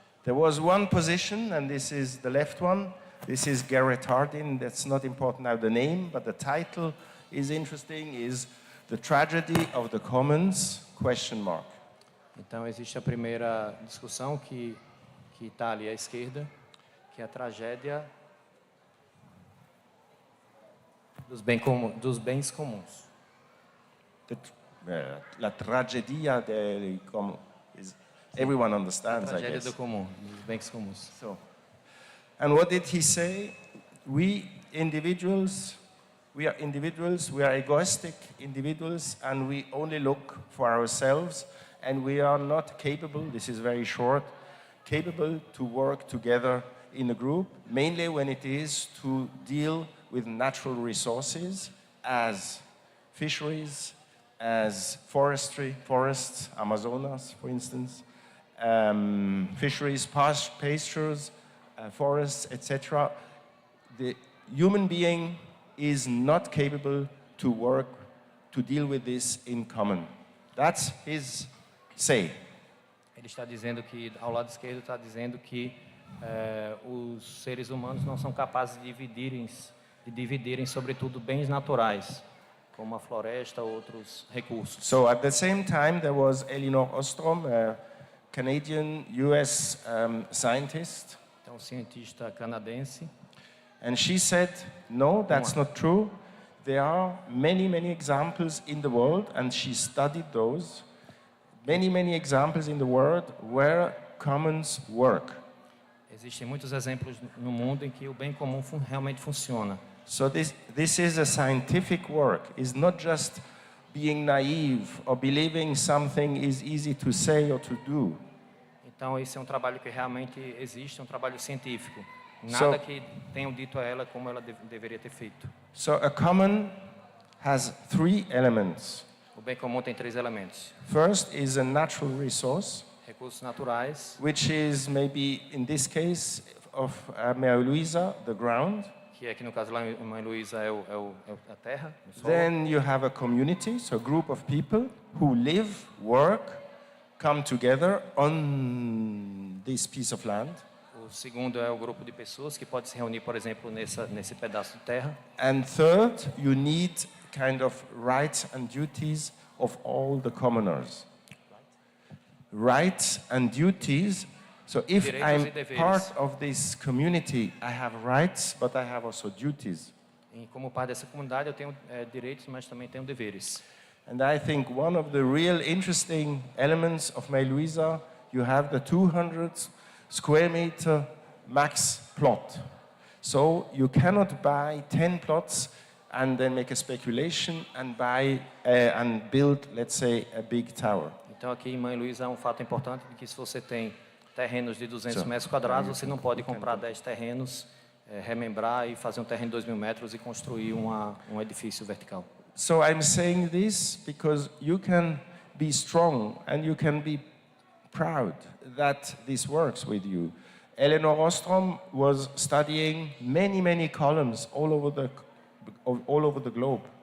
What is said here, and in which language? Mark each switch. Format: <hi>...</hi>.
<en>There was one position, and this is the left one. This is Garrett Hardin. That's not important now, the name, but the title is interesting, is The Tragedy of the Commons, ?</en> <pt>Então, existe a primeira discussão que está ali à esquerda, que é a tragédia dos bens comuns.</pt> <es>La tragedia del común.</es> <en>Everyone understands, I</en> <pt>Tragédia</pt> <en>guess.</en> <pt>do comum, dos bens comuns.</pt> <en>So, and what did he say? We individuals, we are egoistic individuals, and we only look for ourselves, and we are not capable, this is very short, capable to work together in a group, mainly when it is to deal with natural resources as fisheries, as forestry, forests, Amazonas, for instance, fisheries, pastures, forests, etc. The human being is not capable to work, to deal with this in common. That's his say.</en> <pt>Ele está dizendo que, ao lado esquerdo, está dizendo que os seres humanos não são capazes de dividirem, sobretudo, bens naturais, como a floresta ou outros recursos.</pt> <en>So at the same time, there was Elinor Ostrom, a Canadian US scientist.</en> <pt>Então, cientista canadense.</pt> <en>And she said, no, that's not true. There are many, many examples in the world, and she studied those. Many, many examples in the world where commons work.</en> <pt>Existem muitos exemplos no mundo em que o bem comum realmente funciona.</pt> <en>So this is a scientific work. It's not just being naive or believing something is easy to say or to do.</en> <pt>Então, esse é um trabalho que realmente existe, um trabalho científico. Nada que tenham dito a ela como ela deveria ter feito.</pt> <en>So a common has 3 elements.</en> <pt>O bem comum tem 3 elementos.</pt> <en>First is a natural resource,</en> <pt>Recursos naturais,</pt> <en>which is maybe in this case of Mary Louisa, the ground.</en> <pt>que aqui no caso lá em Mãe Luísa é a terra, o solo.</pt> <en>Then you have a community, so a group of people who live, work, come together on this piece of land.</en> <pt>O segundo é o grupo de pessoas que pode se reunir, por exemplo, nesse pedaço de terra.</pt> <en>And third, you need kind of rights and duties of all the commoners. Rights and duties. So if I'm part of this community, I have rights, but I have also duties.</en> <pt>E como parte dessa comunidade, eu tenho direitos, mas também tenho deveres.</pt> <en>And I think one of the real interesting elements of Mãe Luísa, you have the 200 square meter max plot. So you cannot buy 10 plots and then make a speculation and buy and build, let's say, a big tower.</en> <pt>Então aqui em Mãe Luísa há um fato importante de que se você tem terrenos de 200 metros quadrados, você não pode comprar 10 terrenos, remembrar e fazer um terreno de 2.000 metros e construir um edifício vertical.</pt> <en>So I'm saying this because you can be strong and you can be proud that this works with you. Elinor Ostrom was studying many columns all over the globe.</en>